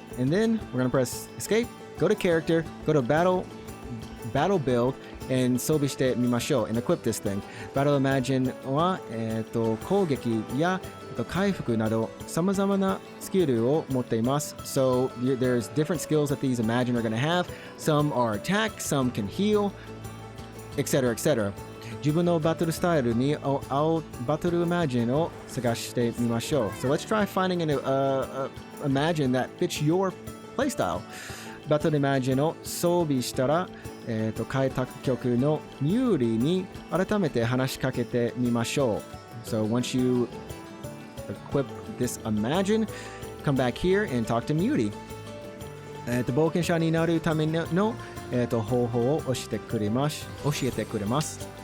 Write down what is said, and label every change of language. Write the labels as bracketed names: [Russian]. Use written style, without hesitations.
[English] And then we're going to press escape, go to character, go to battle build, and [Japanese] 装備してみましょう [English] and equip this thing. [Japanese] Battle Imagine は、攻撃や、回復など様々なスキルを持っています。 [English] So there's different skills that these Imagine are going to have. Some are attack, some can heal, etc. etc. [Japanese] 自分のバトルスタイルに合うバトル Imagine を探してみましょう。 [English] So let's try finding an Imagine that fits your playstyle. [Japanese] バトル Imagine を装備したら、開拓局のミューリーに改めて話しかけてみましょう。 [English] So once you equip this Imagine, come back here and talk to Muty. [Japanese] 冒険者になるための、方法を教えてくれます。